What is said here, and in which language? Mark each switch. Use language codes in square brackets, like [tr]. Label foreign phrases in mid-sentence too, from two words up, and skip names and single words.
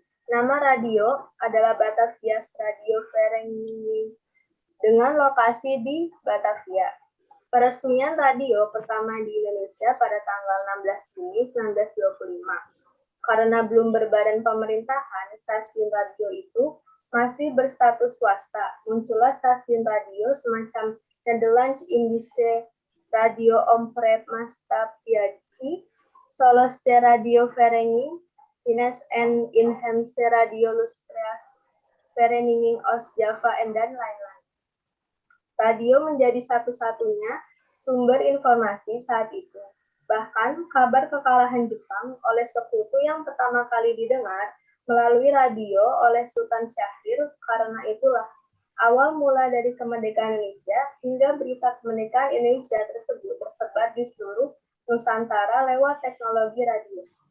[id] Nama radio adalah Batavia Radio Vereniging dengan lokasi di Batavia. Peresmian radio pertama di Indonesia pada tanggal 16 Juni 1925. Karena belum berbadan pemerintahan, stasiun radio itu masih berstatus swasta. Muncullah stasiun radio semacam Nederlands Indische Radio Omroep Maatschappij, Soloste Radio Vereniging, Dinas en Inheemse Radio Lustra's Vereniging Oost-Java, dan lain-lain. Radio menjadi satu-satunya sumber informasi saat itu. Bahkan kabar kekalahan Jepang oleh sekutu yang pertama kali didengar melalui radio oleh Sultan Syahrir. Karena itulah awal mula dari kemerdekaan Indonesia hingga berita kemerdekaan Indonesia tersebut tersebar di seluruh Nusantara lewat teknologi radio.